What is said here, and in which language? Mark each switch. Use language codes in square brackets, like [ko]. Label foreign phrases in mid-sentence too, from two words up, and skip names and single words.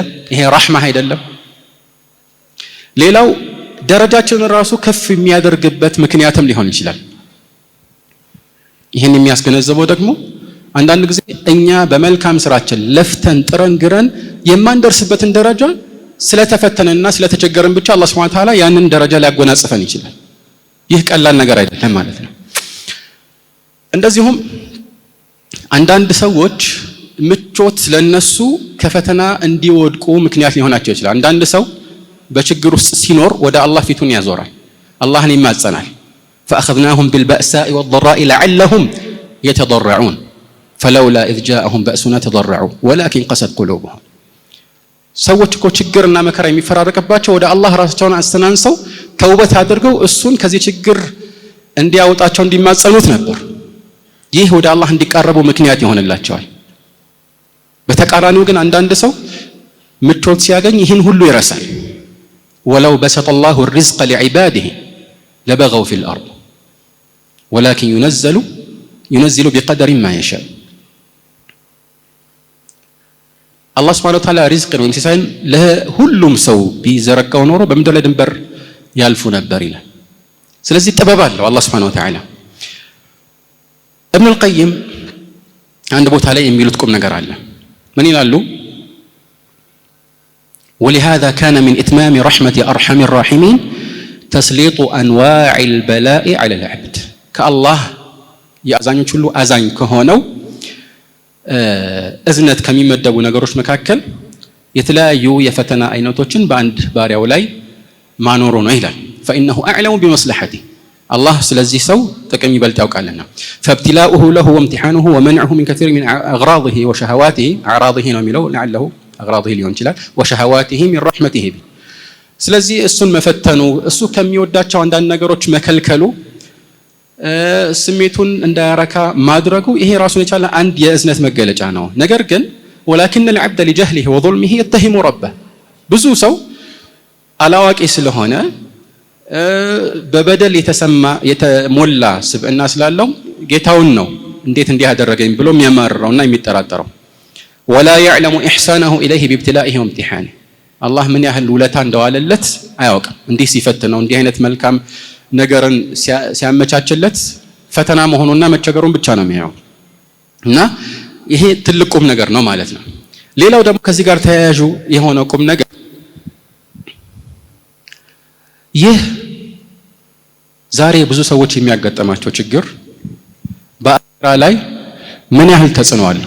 [am] ይሄ ረህማ አይደለም? ሌላው ደረጃችንን ራሱ ከፍ የሚያደርግበት ምክንያትም ሊሆን ይችላል። ይህን የሚያስገነዘበው ደግሞ አንዳንድ ጊዜ እኛ በመልካም ስራችን ለፍተን ጥረን ግረን የማንደርስበትን ደረጃ ስለተፈተነና ስለተቸገረን ብቻ አላህ [ar] سبحانه وتعالى [am] ያንን ደረጃ ሊያጎናጽፈን ይችላል። ይህ ቀላል ነገር አይደለም ማለት ነው። እንደዚሁም አንዳንድ ሰዎች ምቾት ለነሱ ከፈተና እንዲወድቁ ምክንያት ሊሆናቸው ይችላል። አንዳንድ ሰው በችግር ውስጥ ሲኖር ወደ አላህ ፊቱን ያዞራል፣ አላህን ይማጸናል። [ar] فأخذناهم بالبأساء والضراء لعلهم يتضرعون فلولا إذ جاءهم بأسنا تضرعوا ولكن قست قلوبهم። [am] ሰዎች እኮ ችግርና መከራ የሚፈራረቅባቸው ወደ አላህ ራሳቸውን አስተናንሰው ተውበት አድርገው እሱን ከዚህ ችግር እንዲያወጣቸው እንዲማጸኑት ነበር። ይህ ወደ አላህ እንዲቃረቡ ምክንያት ይሆንላቸዋል። በተቃራኒው ግን አንዳንድ ሰው ምቾት ሲያገኝ ይህን ሁሉ ይረሳል። [ar] ولو بسط الله الرزق لعباده لبغوا في الأرض ولكن ينزل بقدر ما يشاء። [am] አላህ [ar] سبحانه وتعالى [am] ሪዝቅን ወይም ሲሳይን ለሁሉም ሰው ቢዘረጋው ኖሮ በምድር ላይ ድንበር ያልፉ ነበር ይላል። ስለዚህ ጥበብ አለው አላህ [ar] سبحانه وتعالى። [am] ኢብኑ አልቀይም አንድ ቦታ ላይ የሚሉት ቁም ነገር አለ። ምን ይላሉ? [ar] ولهذا كان من إتمام رحمة أرحم الراحمين تسليط أنواع البلاء على العبد። كالله [am] የአዛኞች ሁሉ አዛኝ ከሆነው እዝነት ከሚመደቡ ነገሮች መካከል የተለያዩ የፈተና አይነቶችን በአንድ ባሪያው ላይ ማኖሩ ነው ይላል። [ar] فإنه أعلم بمصلحته الله [am] ስለዚህ ሰው ጥቅም ይበልጥ ያውቃልና [ar] فابتلاؤه له وامتحانه ومنعه من كثير من أغراضه وشهواته أعراضه [am] ነው የሚለው [ar] لعله أغراضه [am] ሊሆን ይችላል [ar] وشهواته من رحمته به። [am] ስለዚህ እሱን መፈተኑ እሱ ከሚወዳቸው አንዳንድ ነገሮች መከልከሉ ስሜቱን እንዳያረካ ማድረጉ ይሄ ራሱን የቻለ አንድ የእዝነት መገለጫ ነው። ነገር ግን [ar] ولكن العبد لجهله وظلمه يتهم ربه። [am] ብዙ ሰው አላዋቂ ስለሆነ በበደል የተሞላ ስብዕና ስላለው ጌታውን ነው እንዴት እንዲህ ያደረገኝ ብሎ የሚያማርረውና የሚጠራጠረው። [ar] ولا يعلم إحسانه إليه بابتلائه وامتحانه። [am] አላህ ምን ያህል ውለታ እንደዋለለት አያውቅም። እንዲህ ሲፈትነው እንዲህ አይነት መልካም ነገርን ሲያመቻችለት ፈተና መሆኑና መቸገሩን ብቻ ነው የሚያየው። እና ይሄ ትልቅ ቁም ነገር ነው ማለት ነው። ሌላው ደግሞ ከዚህ ጋር ተያያዥ የሆነ ቁም ነገር ይህ ዛሬ ብዙ ሰዎች የሚያጋጥማቸው ችግር በአኺራ ላይ ምን ያህል ተጽዕኖ አለው?